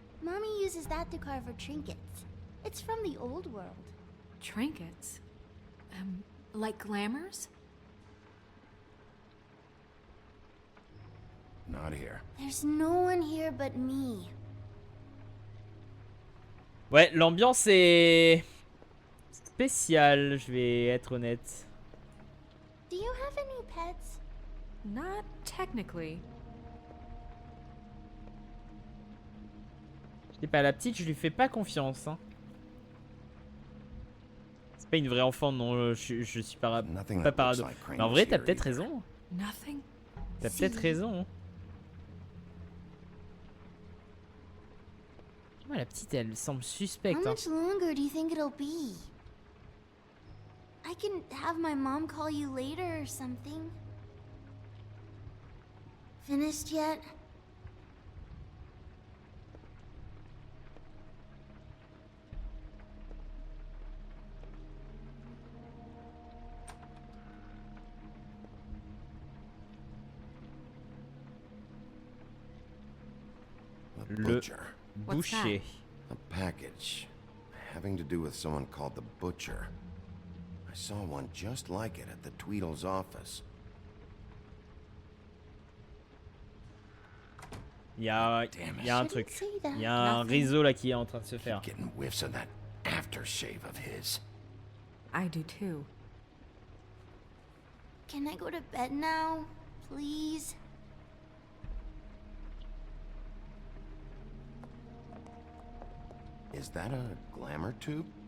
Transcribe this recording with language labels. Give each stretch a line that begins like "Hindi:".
English: Mommy uses that to carve her trinkets. It's from the old world. Trinkets? Like glamours? Not here. There's no one here but me.
French: Ouais, l'ambiance est spéciale, je vais être honnête.
English: Do you have any pets? Not technically.
French: Je sais pas, la petite, je lui fais pas confiance. Hein. C'est pas une vraie enfant, non, je suis pas parado. Mais en vrai, t'as peut-être raison. T'as peut-être raison. Ouais, la petite, elle semble suspecte.
English: How much longer do you think it'll be? I can have my mom call you later or something. Finished yet?
French: Le boucher.
English: A package having to do with someone called the Butcher. I saw one just like it at the Tweedle's office.
French: Il y a un truc. Il y a un réseau là qui est en train de se faire.
English: Getting whiffs of that aftershave of his. I do too. Can I go to bed now, please? Is that a glamour tube?